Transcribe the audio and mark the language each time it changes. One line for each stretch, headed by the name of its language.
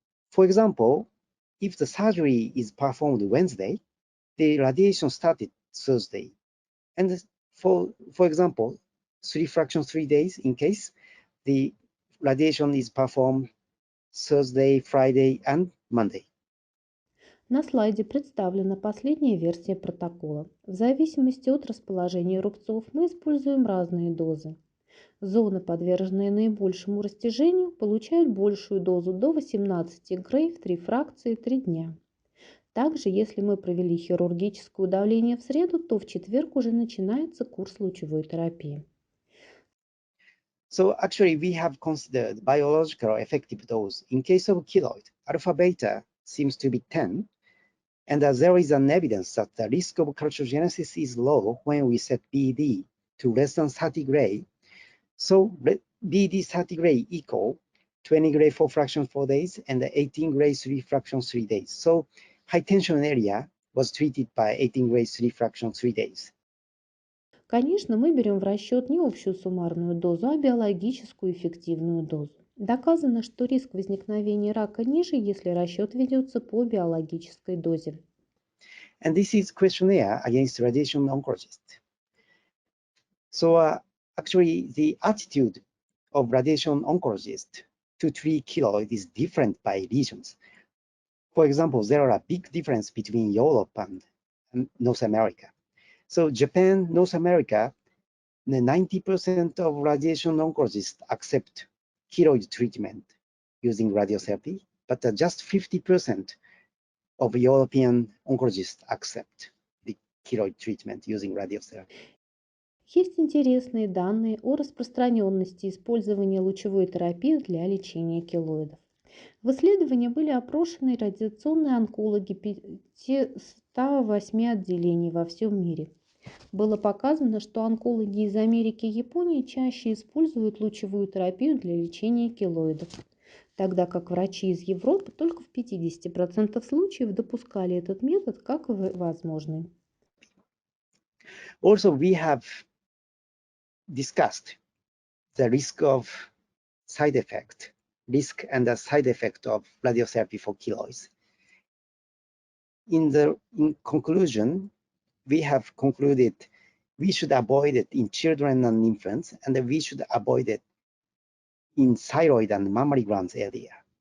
English: For example, if the surgery is performed Wednesday, the radiation started Thursday. And for example, 3 fraction 3 days in case the radiation is performed Thursday, Friday, and Monday.
Russian: На слайде представлена последняя версия протокола. В зависимости от расположения рубцов мы используем разные дозы. Зоны, подверженные наибольшему растяжению, получают большую дозу до 18 грей в 3 фракции 3 дня. Также, если мы провели хирургическое удаление в среду, то в четверг уже начинается курс лучевой терапии.
English: So actually, we have considered biological effective dose. In case of keloid, alpha beta seems to be 10, and there is an evidence that the risk of carcinogenesis is low when we set BD to less than 30 gray. So BD 30 gray equal 20 gray 4 fraction 4 days and 18 gray 3 fraction 3 days. So high tension area was treated by 18 gray 3 fraction 3 days.
Russian: Конечно, мы берем в расчет не общую суммарную дозу, а биологическую эффективную дозу. Доказано, что риск возникновения рака ниже, если расчет ведется по биологической дозе.
English: And this is questionnaire against radiation oncologist. So actually, the attitude of radiation oncologist to treat keloid is different by regions. For example, there are a big difference between Europe and North America. So Japan, North America, 90% of radiation oncologists accept keloid treatment using radiotherapy, but just 50% of European oncologists accept the keloid treatment using radiotherapy.
Russian: Есть интересные данные о распространенности использования лучевой терапии для лечения келоидов. В исследовании были опрошены радиационные онкологи 508 отделений во всем мире. Было показано, что онкологи из Америки и Японии чаще используют лучевую терапию для лечения келоидов, тогда как врачи из Европы только в 50% случаев допускали этот метод как возможный.
English: Also, we have discussed the risk and the side effect of radiotherapy for keloids. In conclusion, we have concluded we should avoid it in children and infants, and we should avoid it in thyroid and mammary glands area.